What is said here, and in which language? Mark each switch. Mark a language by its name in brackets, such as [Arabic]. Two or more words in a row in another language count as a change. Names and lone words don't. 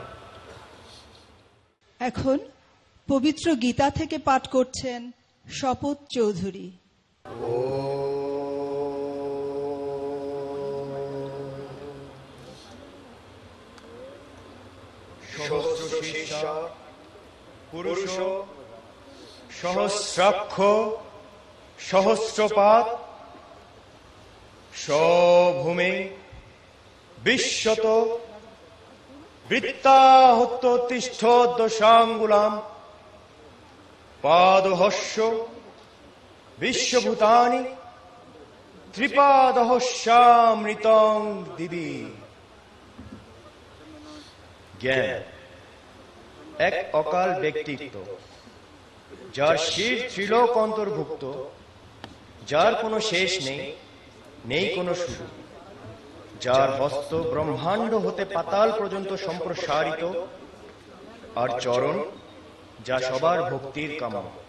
[Bangla] এখন পবিত্র গীতা থেকে পাঠ করছেন শপথ চৌধুরী। [Sanskrit] সহস্রশীর্ষ পুরুষ সহস্রাক্ষ সহস্রপাত স্বভূমে বিশ্বত বৃত্তাহত তিষ্ঠোদ্দশাঙ্গুলাম পাদহস্য বিশ্বভূতানি ত্রিপাদহস্যামৃতং দিবি। [Bangla] জ্ঞান এক অকাল ব্যক্তিত্ব, যার শির ত্রিলোক অন্তর্ভুক্ত, যার কোনো শেষ নেই, নেই কোনো শুরু, যার হস্ত ব্রহ্মাণ্ড হতে পাতাল পর্যন্ত সম্প্রসারিত, আর চরণ যা সবার ভক্তির কামনা।